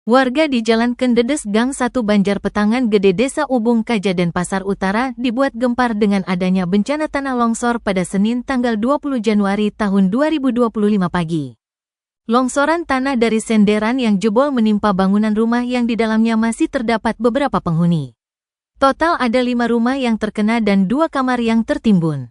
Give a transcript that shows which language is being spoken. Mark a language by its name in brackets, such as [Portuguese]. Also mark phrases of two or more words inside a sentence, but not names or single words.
[Indonesian] Warga di Jalan Kendedes Gang 1 Banjar Petangan Gede Desa Ubung Kaja Denpasar Utara dibuat gempar dengan adanya bencana tanah longsor pada Senin tanggal 20 Januari tahun 2025 pagi. Longsoran tanah dari senderan yang jebol menimpa bangunan rumah yang di dalamnya masih terdapat beberapa penghuni. Total ada 5 rumah yang terkena dan 2 kamar yang tertimbun.